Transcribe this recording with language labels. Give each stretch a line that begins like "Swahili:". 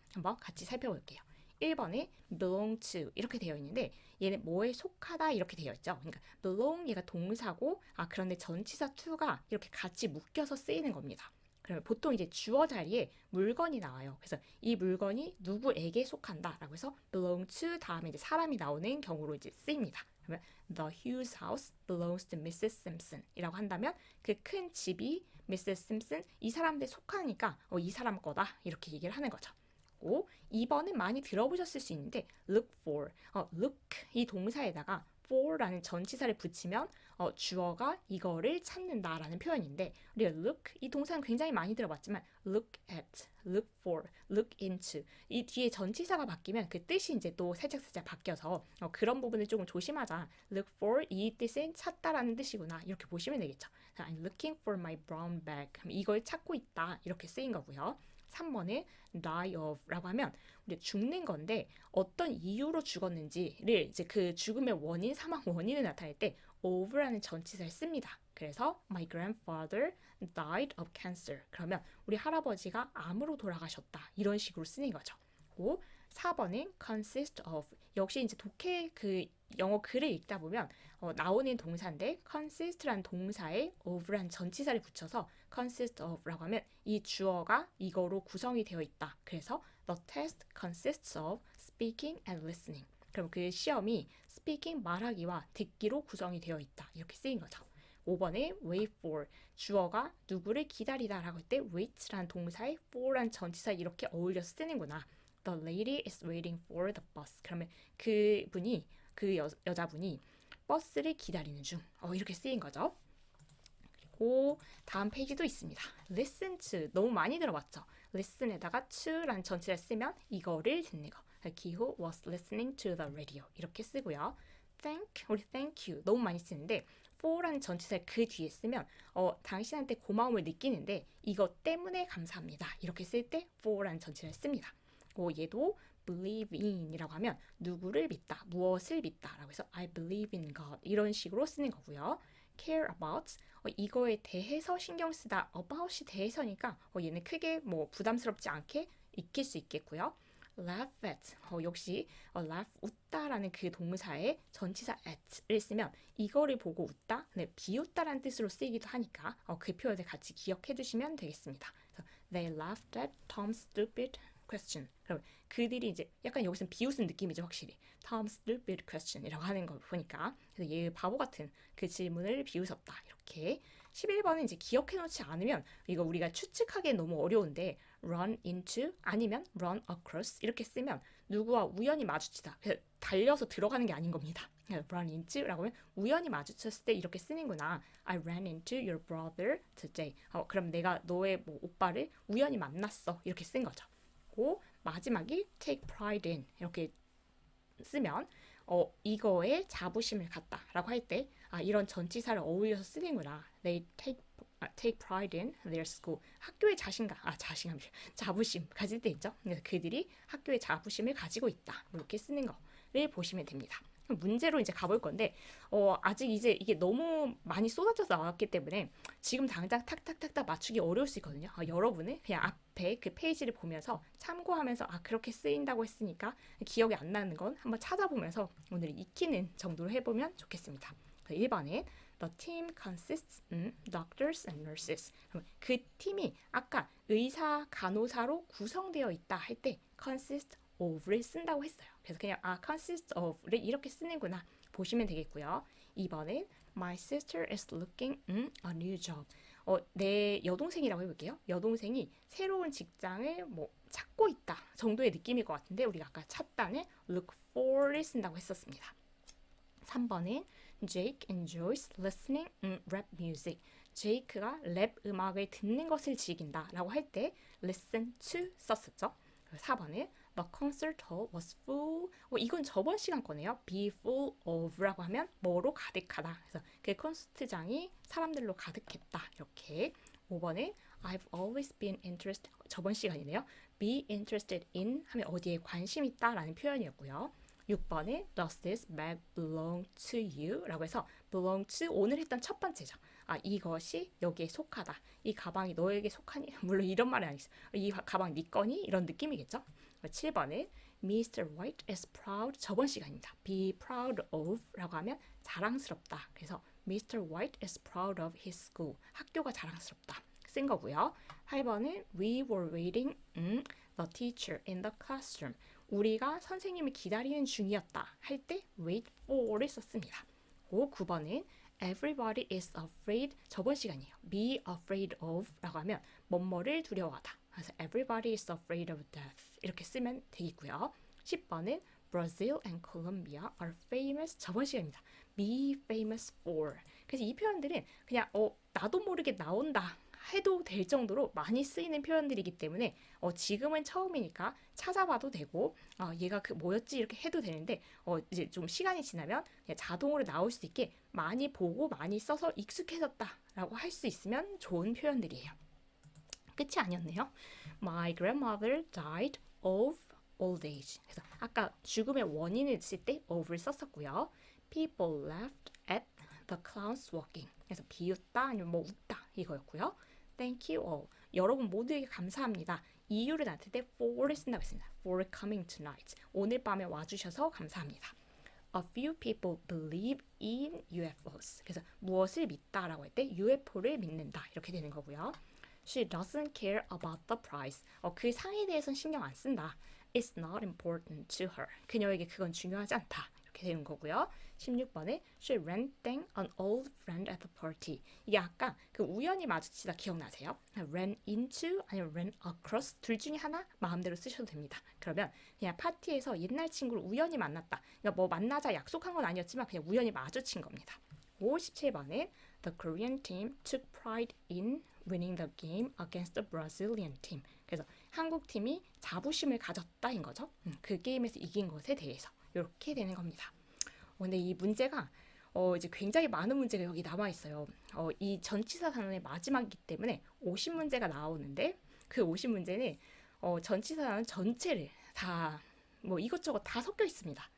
Korean: 한번 같이 살펴볼게요. 1번에 belong to 이렇게 되어 있는데 얘는 뭐에 속하다 이렇게 되어 있죠. 그러니까 belong 얘가 동사고 그런데 전치사 to가 이렇게 같이 묶여서 쓰이는 겁니다. 그러면 보통 이제 주어 자리에 물건이 나와요. 그래서 이 물건이 누구에게 속한다라고 해서 belong to 다음에 이제 사람이 나오는 경우로 이제 쓰입니다.
English: 그러면 the Hughes house belongs to Mrs.
Korean: Simpson 이라고 한다면 그 큰 집이 Mrs. Simpson 이 사람한테 속하니까 이 사람 거다 이렇게 얘기를 하는 거죠. 2번은 많이 들어보셨을 수 있는데 look for, look 이 동사에다가 for라는 전치사를 붙이면 주어가 이거를 찾는다라는 표현인데 우리가 look 이 동사는 굉장히 많이 들어봤지만 look at, look for, look into 이 뒤에 전치사가 바뀌면 그 뜻이 이제 또 살짝살짝 바뀌어서 그런 부분을 조금 조심하자. look for 이 뜻은 찾다라는 뜻이구나 이렇게 보시면 되겠죠.
English: I'm looking for my brown bag
Korean: 이걸 찾고 있다 이렇게 쓰인 거고요. 3번에 die of 라고 하면 우리 죽는 건데 어떤 이유로 죽었는지를 이제 그 죽음의 원인, 사망 원인을 나타낼 때 of라는 전치사를 씁니다.
English: 그래서 my grandfather died of cancer.
Korean: 그러면 우리 할아버지가 암으로 돌아가셨다. 이런 식으로 쓰는 거죠. 4번은 consist of 역시 이제 독해 그 영어 글을 읽다 보면 나오는 동사인데 consist라는 동사에 of라는 전치사를 붙여서 consist of라고 하면 이 주어가 이거로 구성이 되어 있다.
English: 그래서 the test consists of speaking and listening.
Korean: 그럼 그 시험이 speaking 말하기와 듣기로 구성이 되어 있다. 이렇게 쓰인 거죠. 5번에 wait for 주어가 누구를 기다리다라고 할 때 wait라는 동사에 for라는 전치사 이렇게 어울려서 쓰는구나.
English: The lady is waiting for the bus.
Korean: 그러면 그분이 그 여자분이 버스를 기다리는 중. 이렇게 쓰인 거죠. 그리고 다음 페이지도 있습니다. listen to 너무 많이 들어봤죠. listen에다가 to라는 전치를 쓰면 이거를 듣는 거.
English: He who was listening to the radio
Korean: 이렇게 쓰고요. thank 우리 thank you 너무 많이 쓰는데 for라는 전치사를 그 뒤에 쓰면 당신한테 고마움을 느끼는데 이것 때문에 감사합니다. 이렇게 쓸 때 for라는 전치사를 씁니다. 얘도 believe in 이라고 하면 누구를 믿다, 무엇을 믿다 라고 해서
English: I believe in God
Korean: 이런 식으로 쓰는 거고요. care about 이거에 대해서 신경 쓰다 about이 대해서니까 얘는 크게 뭐 부담스럽지 않게 익힐 수 있겠고요. laugh at 역시 laugh 웃다라는 그 동사에 전치사 at를 쓰면 이거를 보고 웃다, 비웃다라는 뜻으로 쓰이기도 하니까 그 표현을 같이 기억해 두시면 되겠습니다.
English: 그래서 they laughed at Tom's stupid question.
Korean: 그럼 그들이 이제 약간 여기서는 비웃은 느낌이죠, 확실히.
English: Tom's stupid question
Korean: 이라고 하는 걸 보니까 그래서 얘 바보 같은 그 질문을 비웃었다. 이렇게 11번은 이제 기억해 놓지 않으면 이거 우리가 추측하기엔 너무 어려운데 run into 아니면 run across 이렇게 쓰면 누구와 우연히 마주치다. 그래서 달려서 들어가는 게 아닌 겁니다. run into라고 하면 우연히 마주쳤을 때 이렇게 쓰는구나.
English: I ran into your brother today.
Korean: 그럼 내가 너의 뭐 오빠를 우연히 만났어. 이렇게 쓴 거죠. 마지막이 take pride in 이렇게 쓰면 이거에 자부심을 갖다라고 할 때 이런 전치사를 어울려서 쓰는구나.
English: They take pride in their school.
Korean: 학교에 자부심 가질 때 있죠. 그래서 그들이 학교에 자부심을 가지고 있다. 이렇게 쓰는 거를 보시면 됩니다. 문제로 이제 가볼 건데 아직 이제 이게 너무 많이 쏟아져서 나왔기 때문에 지금 당장 탁탁탁탁 맞추기 어려울 수 있거든요. 여러분은 그냥 앞에 그 페이지를 보면서 참고하면서 그렇게 쓰인다고 했으니까 기억이 안 나는 건 한번 찾아보면서 오늘 익히는 정도로 해보면 좋겠습니다.
English: 1번에 The team consists doctors and nurses.
Korean: 그 팀이 아까 의사, 간호사로 구성되어 있다 할 때 consist of를 쓴다고 했어요. 그래서 그냥 consist of를 이렇게 쓰는구나 보시면 되겠고요.
English: 2번은 My sister is looking a new job.
Korean: 내 여동생이라고 해볼게요. 여동생이 새로운 직장을 뭐 찾고 있다 정도의 느낌일 것 같은데 우리가 아까 찾다는 look for를 쓴다고 했었습니다.
English: 3번은 Jake enjoys listening rap music.
Korean: 제이크가 랩 음악을 듣는 것을 즐긴다 라고 할 때 listen to 썼었죠.
English: 4번은 The concert hall was full.
Korean: 이건 저번 시간 거네요. Be full of 라고 하면 뭐로 가득하다. 그래서 그 콘서트장이 사람들로 가득했다. 이렇게.
English: 5번은 I've always been interested.
Korean: 저번 시간이네요. Be interested in 하면 어디에 관심 있다 라는 표현이었고요.
English: 6번에 Does this bag belong to you?
Korean: 라고 해서 belong to 오늘 했던 첫 번째죠. 이것이 여기에 속하다. 이 가방이 너에게 속하니? 물론 이런 말은 아니겠어. 이 가방 네 거니? 이런 느낌이겠죠. 7번에 Mr.
English: White is proud.
Korean: 저번 시간입니다. Be proud of 라고 하면 자랑스럽다. 그래서 Mr.
English: White is proud of his school.
Korean: 학교가 자랑스럽다. 쓴 거고요.
English: 8번은 We were waiting the teacher in the classroom.
Korean: 우리가 선생님을 기다리는 중이었다 할 때 wait for를 썼습니다.
English: 9번은 Everybody is afraid.
Korean: 저번 시간이에요. Be afraid of 라고 하면 뭐뭐를 두려워하다.
English: 그래서 Everybody is afraid of death.
Korean: 이렇게 쓰면 되겠고요.
English: 10번은 Brazil and Colombia are famous.
Korean: 저번 시간입니다. Be famous for. 그래서 이 표현들은 그냥 나도 모르게 나온다 해도 될 정도로 많이 쓰이는 표현들이기 때문에 지금은 처음이니까 찾아봐도 되고 얘가 그 뭐였지 이렇게 해도 되는데 이제 좀 시간이 지나면 그냥 자동으로 나올 수 있게 많이 보고 많이 써서 익숙해졌다라고 할 수 있으면 좋은 표현들이에요. 끝이 아니었네요.
English: My grandmother died of old age.
Korean: 그래서 아까 죽음의 원인을 쓸 때 of를 썼었고요.
English: People laughed at the clowns walking.
Korean: 그래서 비웃다 아니면 뭐 웃다 이거였고요.
English: Thank you all.
Korean: 여러분 모두에게 감사합니다. 이유를 나타낼 때 for를 쓴다고 했습니다.
English: For coming tonight.
Korean: 오늘 밤에 와주셔서 감사합니다.
English: A few people believe in UFOs.
Korean: 그래서 무엇을 믿다라고 할 때 UFO를 믿는다 이렇게 되는 거고요.
English: She doesn't care about the price.
Korean: 그 상에 대해서는 신경 안 쓴다.
English: It's not important to her.
Korean: 그녀에게 그건 중요하지 않다. 이렇게 되는 거고요.
English: 16번에 She ran down an old friend at the party.
Korean: 이게 아까 그 우연히 마주치다 기억나세요? ran into 아니면 ran across 둘 중에 하나 마음대로 쓰셔도 됩니다. 그러면 그냥 파티에서 옛날 친구를 우연히 만났다. 그러니까 뭐 만나자 약속한 건 아니었지만 그냥 우연히 마주친 겁니다.
English: 57번에 The Korean team took pride in winning the game against the Brazilian team.
Korean: 그래서 한국 팀이 자부심을 가졌다인 거죠. 그 게임에서 이긴 것에 대해서 이렇게 되는 겁니다. 근데 이 문제가 이제 굉장히 많은 문제가 여기 남아 있어요. 이 전치사 단원의 마지막이기 때문에 50문제가 나오는데 그 50문제는 전치사 단원 전체를 다 뭐 이것저것 다 섞여 있습니다.